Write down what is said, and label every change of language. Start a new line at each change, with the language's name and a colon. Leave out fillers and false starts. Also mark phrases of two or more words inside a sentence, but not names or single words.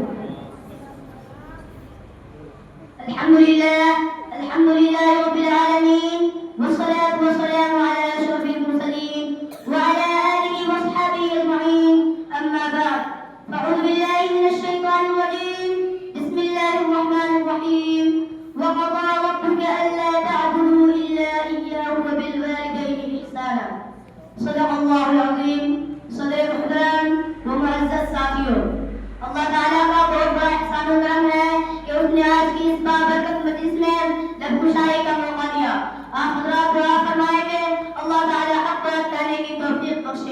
Arabic: الحمد للہ رب العالمین والصلاة والسلام علی اشرف المرسلین وعلى آلہ واصحابہ اجمعین. اما بعد فاعوذ باللہ من الشیطان الرجیم. بسم اللہ الرحمن الرحیم. وقضى ربك ألا تعبدوا إلا إياه وبالوالدين إحسانا. صدق اللہ العظیم.
Urdu: صدر محترم و معزز ساتھیوں، اللہ تعالیٰ کا بہت بڑا احسان و کرم ہے کہ اس نے آج کی اس بابرکت مجلس میں لب کشائی کا موقع دیا. آپ حضرات دعا فرمائیں کہ اللہ تعالیٰ حق بات کہنے کی توفیق بخشے.